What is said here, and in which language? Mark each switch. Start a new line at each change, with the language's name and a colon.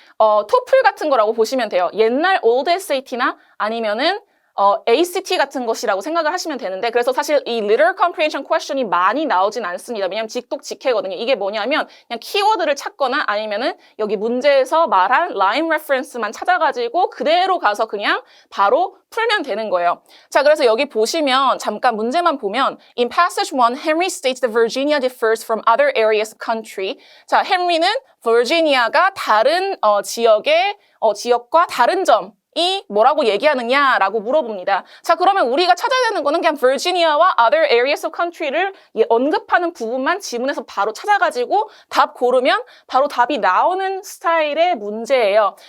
Korean: 토플 같은 거라고 보시면 돼요. 옛날 old SAT나 아니면은 ACT 같은 것이라고 생각을 하시면 되는데 그래서 사실 이 literal comprehension question이 많이 나오진 않습니다. 왜냐하면 직독직해거든요. 이게 뭐냐면 그냥 키워드를 찾거나 아니면은 여기 문제에서 말한 line reference만 찾아가지고 그대로 가서 그냥 바로 풀면 되는 거예요. 자, 그래서 여기 보시면 잠깐 문제만 보면
English: In passage 1, Henry states that Virginia differs from other areas of country.
Korean: 자, 헨리는 버지니아가 다른 지역과 다른 점 이 뭐라고 얘기하느냐라고 물어봅니다. 자, 그러면 우리가 찾아야 되는 거는 그냥 버지니아와
English: other areas of country
Korean: 를 언급하는 부분만 지문에서 바로 찾아가지고 답 고르면 바로 답이 나오는 스타일의 문제예요.